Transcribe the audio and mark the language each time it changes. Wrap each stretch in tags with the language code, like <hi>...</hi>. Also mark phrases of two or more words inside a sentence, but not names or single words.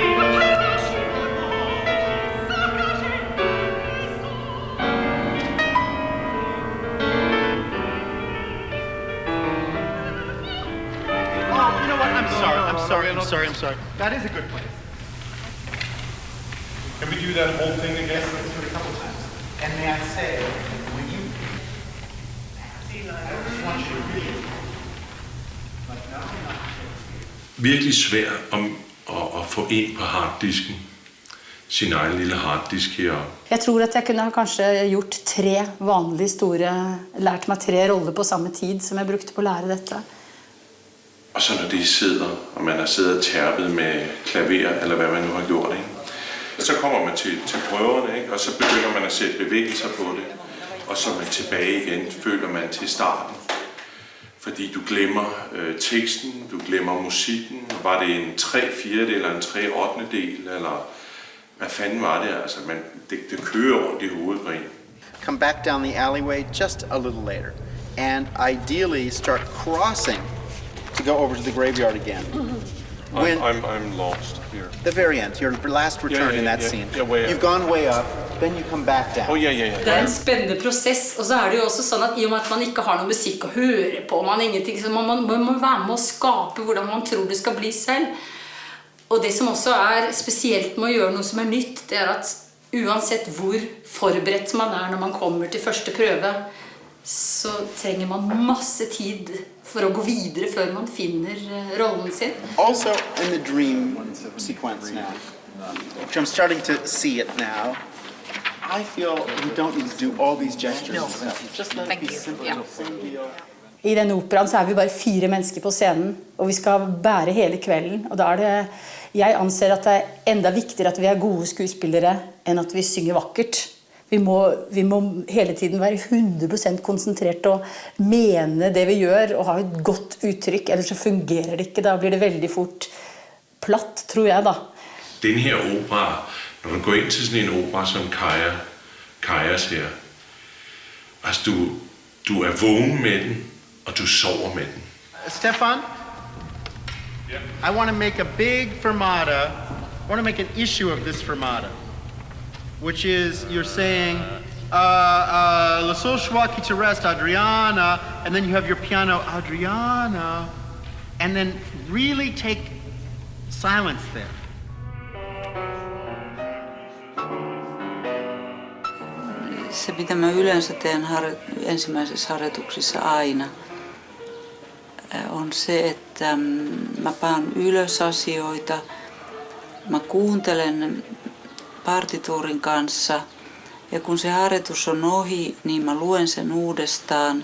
<en>I'm sorry. That is a good place. Can we do that whole thing again? Let's do it a couple times. And may I say, when you... I just want you to read. But no, not.</en> <da>Virkelig svært at få ind på harddisken. Sin egen lille harddisk her.</da> <no>Jeg tror at jeg kunne kanskje gjort 3 vanlige store, lært meg 3 roller på samme tid,</no> <da>som jeg brugte på at lære dette. Og så når det sidder, og man har siddet og terpet med klaver, eller hvad man nu har gjort, ikke? Så kommer man til prøverne, ikke? Og så begynder man at sætte bevægelser på det. Og så er man tilbage igen, føler man til starten. Fordi du glemmer teksten, du glemmer musikken. Var det en 3/4 eller en 3/8 del, eller hvad fanden var det? Altså, det kører rundt i hovedet på en.</da> <en>Come back down the alleyway just a little later. And ideally start crossing to go over to the graveyard again. I'm lost here. The very end, your last return in that scene. Yeah, way You've gone way up. then you come back down. Oh, yeah.</en> <no>Det er en spennende prosess, og så er det jo også sånn at i og med at man ikke har noe musikk å høre på, man ingenting, så man må være med å skape hvordan man tror det skal bli selv. Og det som også er spesielt med å gjøre noe som er nytt, det er at uansett hvor forberedt man er når man kommer til første prøve, så trenger man masse tid for å gå videre før man finner rollen sin.</no> <en>Also in the dream sequence now, which I'm starting to see it now, I feel you don't need to do all these gestures and stuff. Just let it be simple. Same deal.</en> <no>I denne operaen så er vi bare 4 mennesker på scenen, og vi skal bære hele kvelden. Og da er det, jeg anser at det er enda viktigere at vi er gode skuespillere enn at vi synger vakkert. Vi må hele tiden være 100% konsentrert og mene det vi gjør, og ha et godt uttrykk, ellers så fungerer det ikke. Da blir det veldig fort platt, tror jeg da.</no> <da>Den her opera, når du går ind til sådan en opera som Kaijas her, altså du er vågen med den, og du sover med den.</da> <en>Stefan? Yeah. I want to make a big fermata. I want to make an issue of this fermata, which is you're saying</en> <fr>La Sol Schwa qui te reste,</fr> <en>Adriana, and then you have your piano, Adriana, and then really take silence there.</en> <fi>Se, mitä mä yleensä teen ensimmäisissä harjoituksissa aina, on se, että mä panen ylös asioita, mä kuuntelen partituurin kanssa ja kun se harjoitus on ohi, niin mä luen sen uudestaan.</fi>